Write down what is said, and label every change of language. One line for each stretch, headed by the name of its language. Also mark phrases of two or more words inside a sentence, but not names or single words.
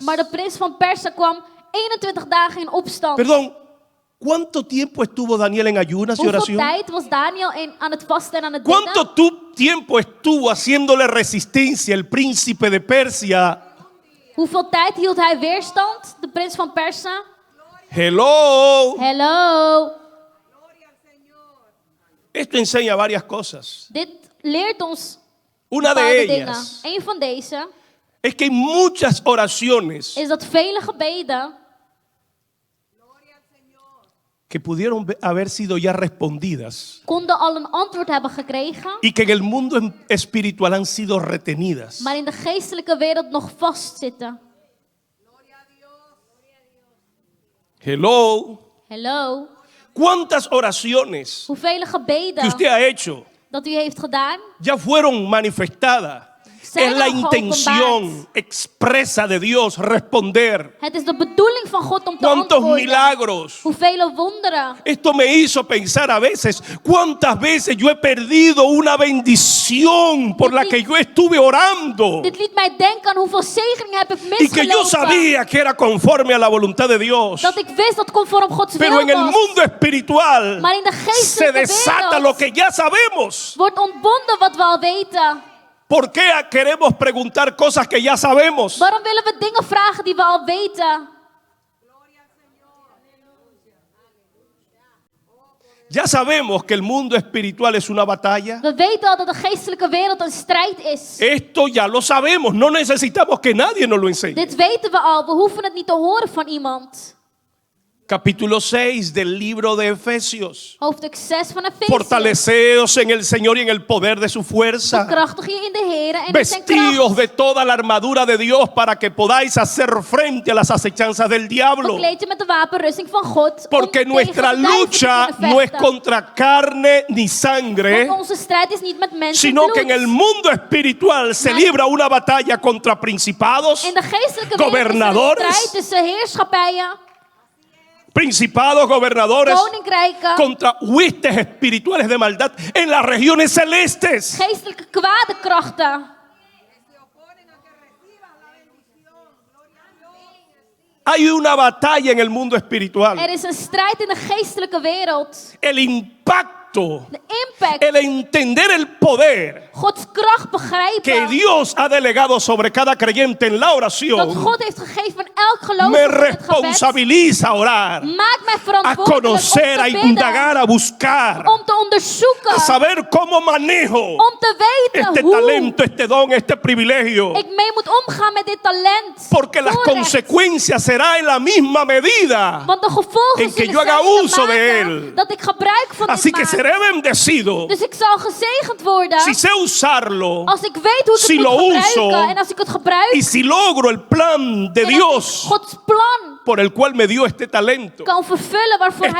Dutch: Maar de prins van Persen kwam 21 dagen in opstand.
Spanish: Perdón, ¿cuánto tiempo estuvo Daniel en ayunas y
Dutch: Hoeveel
Spanish: oración?
Dutch: tijd was Daniel aan het vasten en aan het bidden?
Spanish: ¿Cuánto tiempo estuvo haciéndole resistencia el príncipe de Persia?
Dutch: Hoeveel tijd hield hij weerstand, de prins van Persen?
Spanish: Hello.
Dutch: Hello.
Spanish: Esto enseña varias cosas.
Dutch: Dit leert ons
Spanish: Una de
Dutch: bepaalde dingen.
Spanish: ellas
Dutch: Een van deze
Spanish: es que hay muchas oraciones
Dutch: is dat vele gebeden
Spanish: que pudieron haber sido ya respondidas
Dutch: konden al een antwoord hebben gekregen,
Spanish: y que en el mundo espiritual han sido retenidas.
Dutch: maar in de geestelijke wereld nog vastzitten.
Spanish: Hello.
Dutch: Hello.
Spanish: ¿Cuántas oraciones
Dutch: Hoeveel
Spanish: que
Dutch: gebeden
Spanish: usted ha hecho
Dutch: dat u heeft gedaan,
Spanish: ya fueron manifestadas
Dutch: zijn
Spanish: Es la
Dutch: al geopenbaard.
Spanish: intención expresa de Dios responder.
Dutch: Het is de bedoeling van God om te
Spanish: ¿Cuántos
Dutch: antwoorden.
Spanish: milagros?
Dutch: Hoeveel wonderen.
Spanish: Esto me hizo pensar a veces cuántas veces yo he perdido una bendición por la que yo estuve orando
Dutch: Dit liet mij denken aan hoeveel zegeningen heb ik
Spanish: y que yo
Dutch: misgelopen.
Spanish: sabía que era conforme a la voluntad de Dios.
Dutch: Dat ik wist dat conform Gods
Spanish: Pero
Dutch: wil
Spanish: en el
Dutch: was.
Spanish: mundo espiritual
Dutch: Maar in de
Spanish: se
Dutch: geestelijke
Spanish: desata
Dutch: wereld
Spanish: lo que ya sabemos.
Dutch: wordt ontbonden wat we al weten.
Spanish: ¿Por qué queremos preguntar cosas que ya sabemos?
Dutch: Waarom willen we dingen vragen die we al weten?
Spanish: Ya sabemos que el mundo espiritual es una batalla.
Dutch: We weten al dat de geestelijke wereld een strijd is.
Spanish: Esto ya lo sabemos, no necesitamos que nadie nos lo enseñe.
Dutch: Dit weten we al, we hoeven het niet te horen van iemand.
Spanish: Capítulo 6 del libro de Efesios.
Dutch: Hoofdstuk 6 van Efesië.
Spanish: Fortaleceos en el Señor y en el poder de su fuerza.
Dutch: Bekrachtig je in de Heer en in zijn
Spanish: Vestíos
Dutch: kracht.
Spanish: de toda la armadura de Dios para que podáis hacer frente a las acechanzas del diablo.
Dutch: Bekleed je met de wapenrusting van God.
Spanish: Porque
Dutch: om
Spanish: nuestra
Dutch: tegen de duivel te
Spanish: lucha
Dutch: kunnen
Spanish: no es
Dutch: vechten.
Spanish: contra carne ni sangre,
Dutch: Want onze strijd is niet met mensen
Spanish: sino
Dutch: bloed.
Spanish: que en el mundo espiritual se
Dutch: Maar-
Spanish: libra una batalla contra principados,
Dutch: In de geestelijke wereld is er
Spanish: gobernadores,
Dutch: een strijd tussen heerschappijen,
Spanish: principados, gobernadores,
Dutch: koninkrijken,
Spanish: contra huestes espirituales de maldad en las regiones celestes.
Dutch: geestelijke kwade krachten.
Spanish: Hay una batalla en el mundo espiritual.
Dutch: Er is een strijd in de geestelijke wereld.
Spanish: El impacto,
Dutch: De impact,
Spanish: el entender el poder
Dutch: Gods kracht
Spanish: que
Dutch: begrijpen.
Spanish: Dios ha delegado sobre cada creyente en la
Dutch: Dat
Spanish: oración
Dutch: God heeft gegeven aan elk gelovige
Spanish: me
Dutch: in het gebed.
Spanish: responsabiliza a orar,
Dutch: Maakt mij
Spanish: a
Dutch: verantwoordelijk om
Spanish: conocer, a
Dutch: te bidden,
Spanish: indagar, a buscar,
Dutch: om te onderzoeken,
Spanish: a saber cómo manejo
Dutch: om te weten
Spanish: este
Dutch: hoe
Spanish: talento, este don, este privilegio.
Dutch: ik mee moet omgaan met dit talent.
Spanish: Porque las
Dutch: Voorrecht.
Spanish: consecuencias serán en la misma medida.
Dutch: Want de gevolgen
Spanish: en que
Dutch: zullen
Spanish: yo haga
Dutch: zijn in de
Spanish: uso de
Dutch: mate
Spanish: él.
Dutch: dat ik gebruik van
Spanish: Así
Dutch: dit
Spanish: que
Dutch: maat.
Spanish: seré bendecido
Dutch: Dus ik zal gezegend worden
Spanish: si sé usarlo
Dutch: als ik weet hoe ik
Spanish: si
Dutch: het
Spanish: lo
Dutch: moet
Spanish: uso
Dutch: gebruiken. En als ik het gebruik,
Spanish: y si logro el plan de
Dutch: en als ik
Spanish: Dios
Dutch: Gods plan
Spanish: por el cual me dio este talento.
Dutch: kan vervullen waarvoor hij mij